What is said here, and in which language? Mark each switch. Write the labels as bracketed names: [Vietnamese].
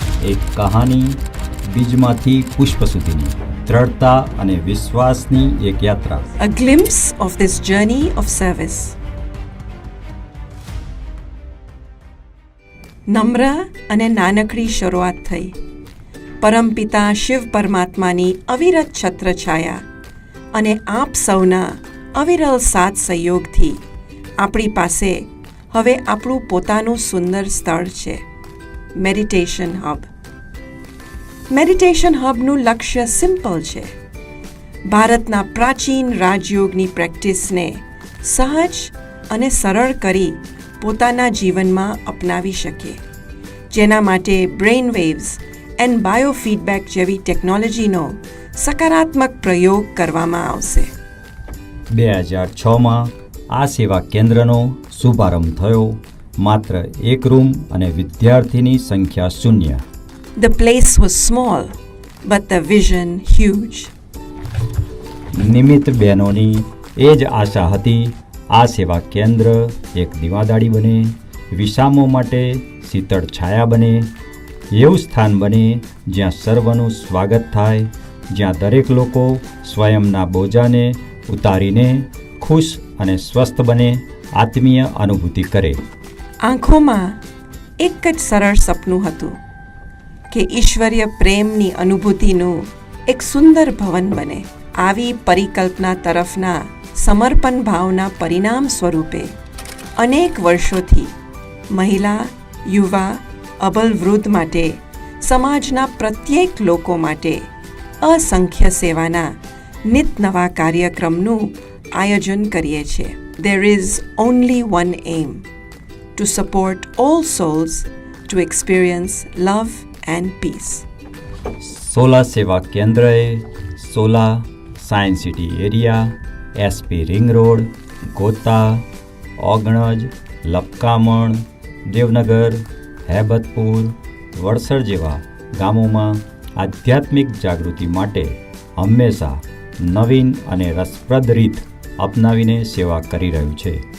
[Gujarati] એક કહાની બીજમાંથી પુષ્પ સુધીની દ્રઢતા અને વિશ્વાસની એક યાત્રા. [English] a glimpse of this journey of service. [Gujarati] નમ્ર અને નાનકડી શરૂઆત થઈ. પરમપિતા શિવ પરમાત્માની અવિરત છત્રછાયા અને આપ સૌના અવિરલ સાથ સહયોગથી આપણી પાસે હવે આપણું પોતાનું સુંદર સ્થળ છે, મેડિટેશન હબ. મેડિટેશન હબનું લક્ષ્ય સિમ્પલ છે. ભારતના પ્રાચીન રાજયોગની પ્રેક્ટિસને સહજ અને સરળ કરી પોતાના જીવનમાં અપનાવી શકીએ, જેના માટે બ્રેઇન વેવ્સ એન્ડ બાયોફીડબેક જેવી ટેકનોલોજીનો સકારાત્મક પ્રયોગ કરવામાં આવશે. 2006માં આ સેવા કેન્દ્રનો શુભારંભ થયો. માત્ર એક રૂમ અને વિદ્યાર્થીની સંખ્યા 0. [English] The place was small, but the vision huge. [Gujarati] નિમિત્ત બહેનોની એ જ આશા હતી, આ સેવા કેન્દ્ર એક દીવાદાળી બને, વિષામો માટે શીતળ છાયા બને, એવું સ્થાન બને જ્યાં સર્વનું સ્વાગત થાય, જ્યાં દરેક લોકો સ્વયંના બોજાને ઉતારીને ખુશ અને સ્વસ્થ બને, આત્મીય અનુભૂતિ કરે. આંખોમાં એક જ સરળ સપનું હતું કે ઈશ્વરીય પ્રેમની અનુભૂતિનું એક સુંદર ભવન બને. આવી પરિકલ્પના તરફના સમર્પણ ભાવના પરિણામ સ્વરૂપે અનેક વર્ષોથી મહિલા, યુવા, અબલ વૃદ્ધ માટે સમાજના પ્રત્યેક લોકો માટે અસંખ્ય સેવાના નિત નવા કાર્યક્રમનું આયોજન કરીએ છીએ. [English] There is only one aim: to support all souls to experience love and peace. [Gujarati] Sola સેવા કેન્દ્રએ Sola, science city area, SP ring road, ગોતા, ઓગણજ, લપકામણ, દેવનગર, હેબતપુર, વડસર જેવા ગામોમાં આધ્યાત્મિક જાગૃતિ માટે હંમેશા નવીન અને રસપ્રદ રીત અપનાવીને સેવા કરી રહ્યું છે.